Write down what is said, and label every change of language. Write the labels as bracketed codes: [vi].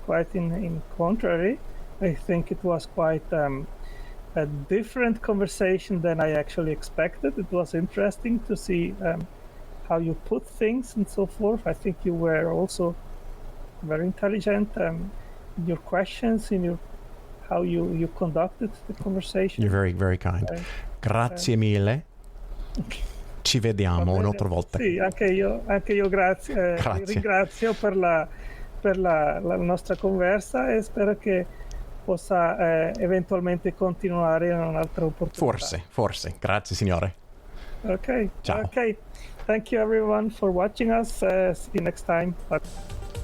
[en] Quite in contrary, I think it was quite a different conversation than I actually expected. It was interesting to see how you put things and so forth. I think you were also very intelligent in your questions, in your how you conducted the conversation. You're very, very kind. [it] Grazie mille. Ci vediamo un'altra volta. Sì, anche io grazie. Grazie. Ringrazio per la nostra conversa e spero che possa eventualmente continuare in un'altra opportunità. Forse. Grazie, signore. [en] Okay. [it] Ciao. [en] Okay. Thank you everyone for watching us. See you next time. Bye.